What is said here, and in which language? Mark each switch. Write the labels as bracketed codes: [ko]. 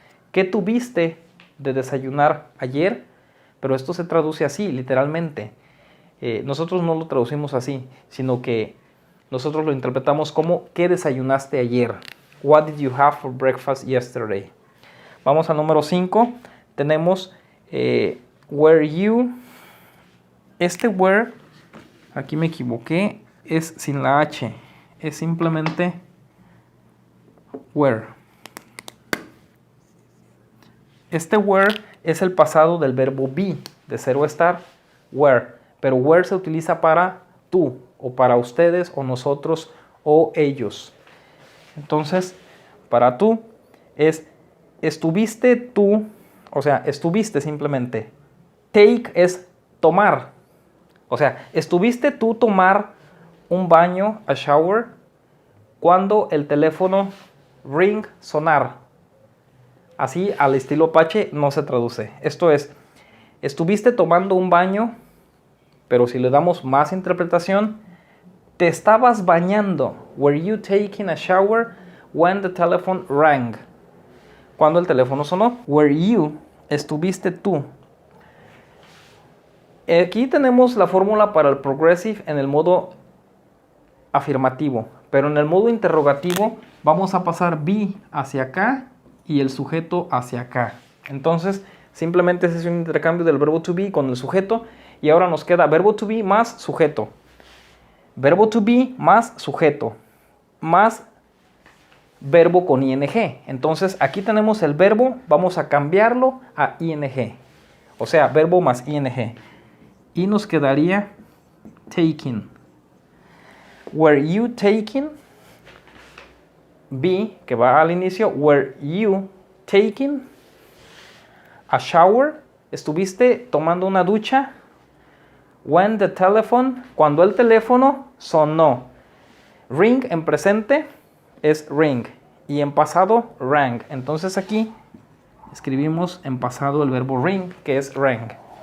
[es] ¿Qué tuviste de desayunar ayer? Pero esto se traduce así, literalmente. Nosotros no lo traducimos así, sino que nosotros lo interpretamos como ¿qué desayunaste ayer? [en] What did you have for breakfast yesterday? [es] Vamos al número 5. Tenemos [en] were you. [es] Este were, aquí me equivoqué, es sin la H. Es simplemente were. Este were es el pasado del verbo be, de ser o estar, were. Pero were se utiliza para tú, o para ustedes, o nosotros, o ellos. Entonces, para tú es estuviste tú, o sea, estuviste simplemente. Take es tomar. O sea, estuviste tú tomar un baño, [en] a shower, [es] cuando el teléfono ring, sonar. Así, al estilo Apache, no se traduce. Esto es, estuviste tomando un baño, pero si le damos más interpretación, te estabas bañando. [en] Were you taking a shower when the telephone rang? [es] Cuando el teléfono sonó. [en] Were you, [es] estuviste tú. Aquí tenemos la fórmula para el progressive en el modo afirmativo, pero en el modo interrogativo vamos a pasar be hacia acá y el sujeto hacia acá. Entonces, simplemente ese es un intercambio del verbo to be con el sujeto y ahora nos queda verbo to be más sujeto. Verbo to be más sujeto, más verbo con ing. Entonces, aquí tenemos el verbo, vamos a cambiarlo a ing. O sea, verbo más ing. Y nos quedaría taking. [en] Were you taking? Be, [es] que va al inicio. [en] Were you taking a shower? [es] ¿Estuviste tomando una ducha? [en] When the telephone, [es] cuando el teléfono sonó. Ring en presente es ring y en pasado rang. Entonces aquí escribimos en pasado el verbo ring, que es rang.